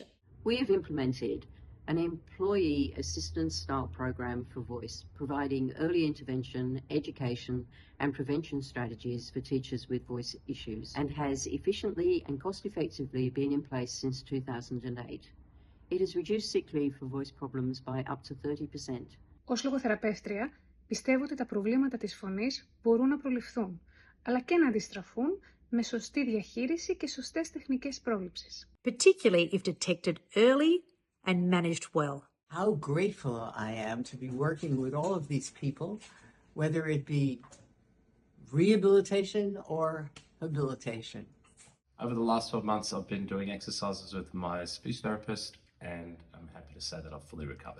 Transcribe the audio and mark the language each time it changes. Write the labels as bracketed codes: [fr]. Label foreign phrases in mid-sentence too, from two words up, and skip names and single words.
[en] We have implemented an employee assistance style program for voice, providing early intervention, education and prevention strategies for teachers with voice issues, and has efficiently and cost effectively been in place since 2008. It has reduced sick leave for voice problems by up to 30%. [el] Ως λογοθεραπεύτρια, πιστεύω ότι τα προβλήματα της φωνής μπορούν να προληφθούν, αλλά και να αντιστραφούν με σωστή διαχείριση και σωστές τεχνικές πρόληψης. [en] Particularly if detected early and managed well. How grateful I am to be working with all of these people, whether it be rehabilitation or habilitation. Over the last 12 months, I've been doing exercises with my speech therapist, and I'm happy to say that I've fully recovered.